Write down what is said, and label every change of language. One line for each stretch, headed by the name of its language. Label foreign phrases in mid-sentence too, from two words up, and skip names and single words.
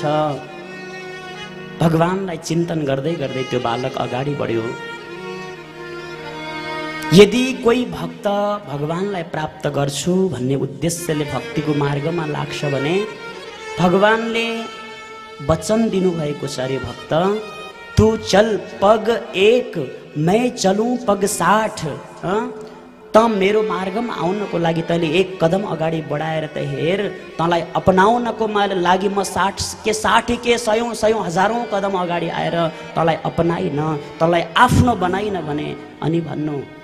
Nepali: भगवानलाई चिन्तन गर्दै गर्दै त्यो बालक अगाडि बढ्यो। यदि कोही भक्त भगवानलाई प्राप्त गर्छु भन्ने उद्देश्यले भक्तिको मार्गमा लाग्छ भने भगवानले वचन दिनुभएको छ,
Hindi: अरे भक्त तू चल पग 1 मैं चलूं पग 60।
Nepali: त मेरो मार्गमा आउनको लागि तैँले 1 कदम अगाडि बढाएर त हेर, तँलाई अपनाउनको लागि म 60 के 100 हजारौं कदम अगाडि आएर तँलाई अपनाइन, तँलाई आफ्नो बनाइन भने अनि भन्नु।